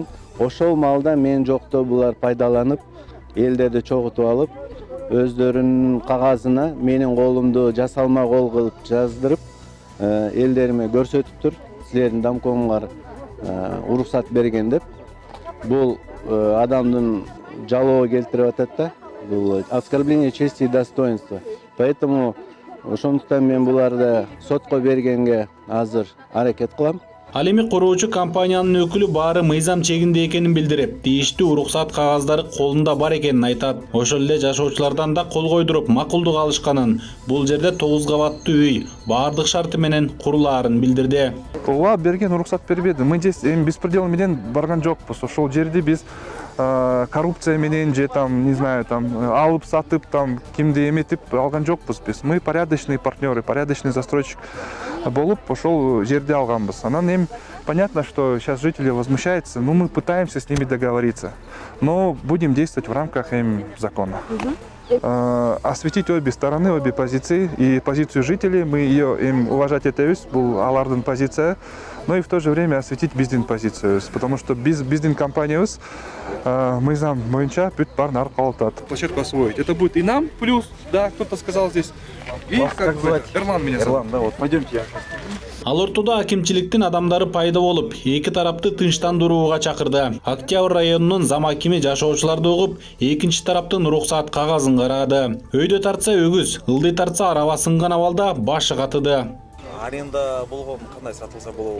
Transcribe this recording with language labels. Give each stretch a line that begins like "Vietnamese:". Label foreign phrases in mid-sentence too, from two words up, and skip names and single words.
Kyrgyz: Ошол маалда мен жокто булар пайдаланып, элдерди чогултуп алып, өздөрүнүн кагазына менин колумду жасалма кол кылып жаздырып, элдериме көрсөтүптүр. Силердин домкомуңар уруксат берген деп. Бул адамдын жалоо келтирип атат да.
Russian: Бул оскорбление чести и достоинства.
Kyrgyz: Поэтому ошондуктан мен буларды сотко бергенге азыр аракет кылам. Ал эми куруучу компаниянын өкүлү баары мыйзам чегинде экенин билдирип, тийиштүү уруксат кагаздары колунда бар экенин айтат. Ошол эле жашоочулардан да кол койдуруп макулдук алышканын, бул жерде 9 кабаттуу үй баардык шарты менен курулаарын билдирди. Ооба берген уруксат бербеди.
Russian: Мы здесь
Kyrgyz: беспредел менен барган жокпуз. Ошол жерде биз коррупция менен же там,
Russian: не знаю,
Kyrgyz: там алып сатып, там кимди эметип алган жокпуз биз.
Russian: Мы порядочные партнеры, порядочный застройщик
Kyrgyz: болуп ошол жерде алганбыз. Анан эми
Russian: понятно, что сейчас жители возмущаются, но мы пытаемся с ними договориться. Но будем действовать в рамках закона. Осветить обе стороны, обе позиции. И позицию жителей мы ее уважать этебиз,
Kyrgyz: бул алардын позиция.
Russian: Но и в то же время осветить
Kyrgyz: биздин позицию,
Russian: потому что
Kyrgyz: биздин компаниябыз мыйзам боюнча бүт баарын аркалап атат.
Russian: Площадку освоить. Это будет и нам плюс, да, кто-то сказал здесь. И как бы Эрлан меня зовут. Да, вот пойдемте.
Kyrgyz: Ал ортодо акимчиликтин адамдары пайда болуп, эки тарапты тынчтандырууга чакырды. Октябрь районунун зам акими жашоочуларды угуп, экинчи тараптын уруксат кагазын карады. Өйдө тартса өгүз, ылдый тартса араба сынган абалда башы катыды. Аренда болгон кандай сатылса болобу?